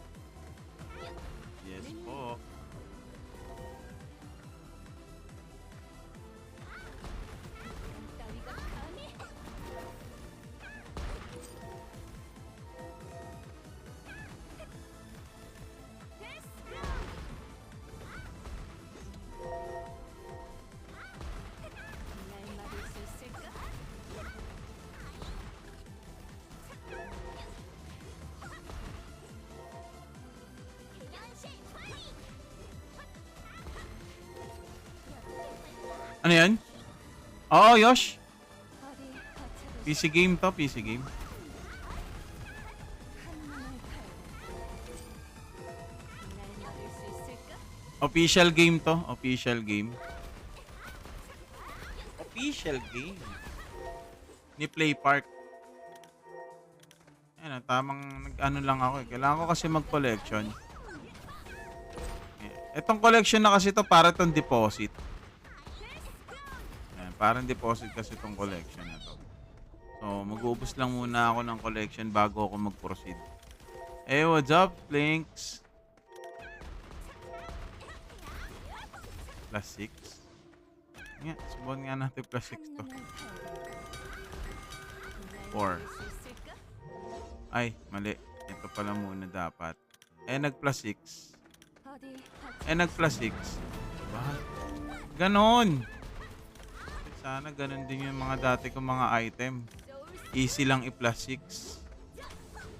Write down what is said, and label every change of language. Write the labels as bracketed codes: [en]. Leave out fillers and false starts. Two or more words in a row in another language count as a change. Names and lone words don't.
[en] Yes po. [ko] 따위가 감히 날 막을 수 있을까? [tl] Ano yan? Oo, Yosh. [ko] 어디 버텨보시죠. [en] PC game to, PC game. [ko] 한눈을 팔고 날 막을 수 있을까? [en] Official game to, official game. Official game. Ni Play Park. [tl] Ayan, tamang nag-ano lang ako eh. Kailangan ko kasi mag-collection. Etong collection na kasi to para tong deposit. Ayan, parang deposit kasi tong collection na to. So, mag-uubos lang muna ako ng collection bago ako mag-proceed. [en] Hey, what's up, Links? Plus 6. [tl] Nga, subuhan nga natin plus 6 to. [ko] 한눈을 팔고 날 4. 막을 수 있을까? [tl] Ay, mali. Ito pala muna dapat. Nag plus 6. [ko] 어디 [tl] Nag plus 6. Diba? Ganon. Sana ganon din yung mga dati kong mga item. Easy lang i-plus 6.